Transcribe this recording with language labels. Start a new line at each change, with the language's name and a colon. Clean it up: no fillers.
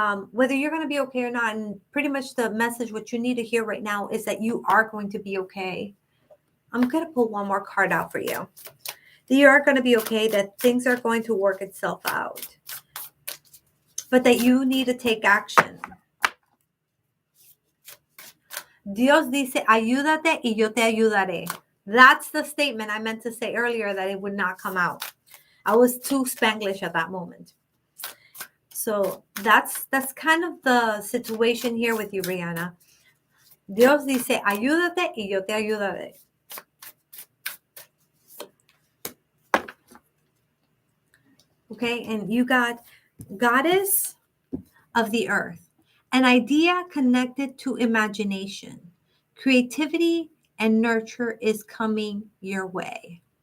English: Whether you're going to be okay or not, and pretty much the message, what you need to hear right now is that you are going to be okay. I'm going to pull one more card out for you. That you are going to be okay, that things are going to work itself out, but that you need to take action.
Spanish: Dios dice, ayúdate y yo te ayudaré.
English: That's the statement I meant to say earlier that it would not come out. I was too Spanglish at that moment. So that's kind of the situation here with you, Rihanna.
Spanish: Dios dice, ayúdate y yo te ayudaré.
English: Okay, and you got Goddess of the Earth, an idea connected to imagination, creativity, and nurture is coming your way.